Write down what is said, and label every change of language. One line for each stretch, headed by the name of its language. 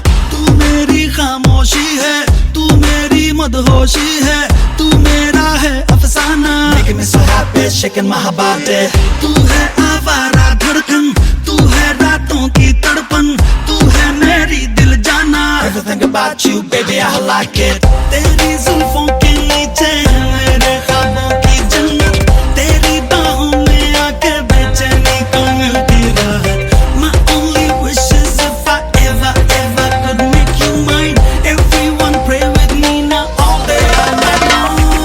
Hindi: तू मेरी खामोशी है, तू मेरी मदहोशी है, तू मेरा है अफसाना।
English: Making me so happy, shaking my body।
Hindi: तू है आवारा धड़कन, तू है रातों की तड़पन, तू है मेरी दिल जाना।
English: Everything about you baby I like it।
Hindi: तेरी जुल्फों के नीचे है मेरे ख्वाबों की जन्नत, तेरी बाहों में आके बेचैनी को मिलती राहत।
English: My only wish is if I ever could make you mine। Everyone pray with me now all day all night long।